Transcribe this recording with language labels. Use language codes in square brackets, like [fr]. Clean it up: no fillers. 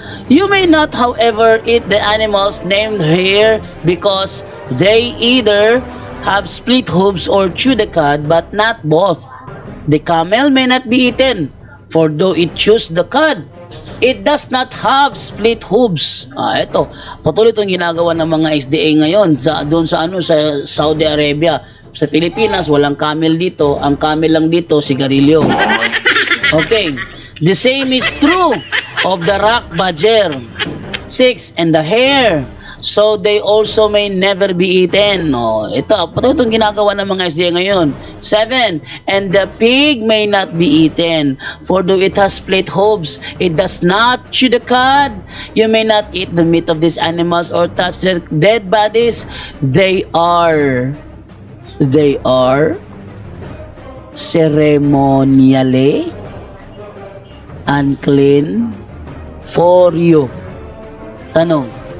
[en] You may not, however, eat the animals named here because they either have split hooves or chew the cud, but not both. The camel may not be eaten, for though it chews the cud, it does not have split hooves. [tl] Ito, patuloy itong ginagawa ng mga SDA ngayon doon sa Saudi Arabia. Sa Pilipinas, walang camel dito. Ang camel lang dito, sigarilyo. Okay. [en] The same is true of the rock badger. 6. And the hare. So they also may never be eaten. [tl] Ito, patuloy itong ginagawa ng mga SDA ngayon. [en] 7. And the pig may not be eaten. For though it has split hooves, it does not chew the cud. You may not eat the meat of these animals or touch their dead bodies. They are ceremonially unclean for you. [tl] Tanong.